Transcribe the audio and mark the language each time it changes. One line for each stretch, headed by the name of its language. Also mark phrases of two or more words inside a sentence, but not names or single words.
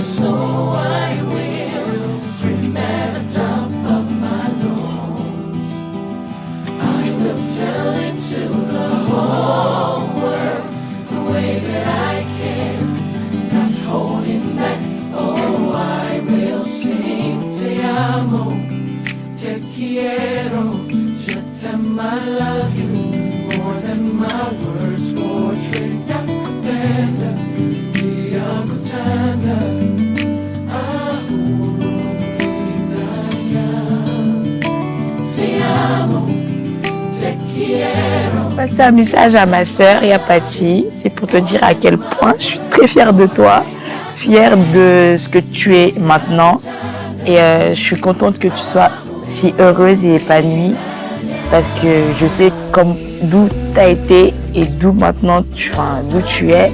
English: So I will scream at the top of my lungs. I will tell it to the whole world the way that I can, not holding back. Oh, I will sing
Spanish: te amo, te quiero,
French: je t'aime,
English: I love you more than my words portray.
Swahili: Yakupenda, yakutanda, ahurumina,
Spanish: te amo, te quiero.
French: Passer un message à ma sœur Yapati, c'est pour te dire à quel point je suis très fière de toi, fière de ce que tu es maintenant, et je suis contente que tu sois si heureuse et épanouie, parce que je sais comme d'où tu as été et d'où maintenant d'où tu es.